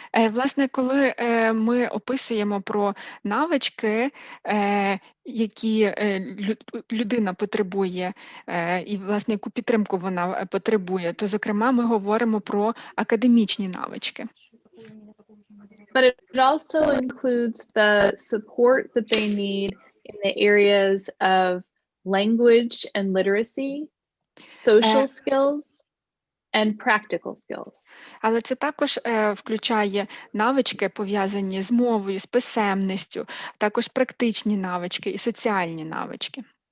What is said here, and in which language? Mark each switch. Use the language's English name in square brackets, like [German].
[Ukrainian] Власне, коли ми описуємо про навички, які людина потребує, і, власне, яку підтримку вона потребує, то, зокрема, ми говоримо про академічні навички. [English] But it also includes the support that they need in the areas of language and literacy, social skills, and practical skills. [Ukrainian] Але це також включає навички, пов'язані з мовою, з писемністю, також практичні навички і соціальні навички.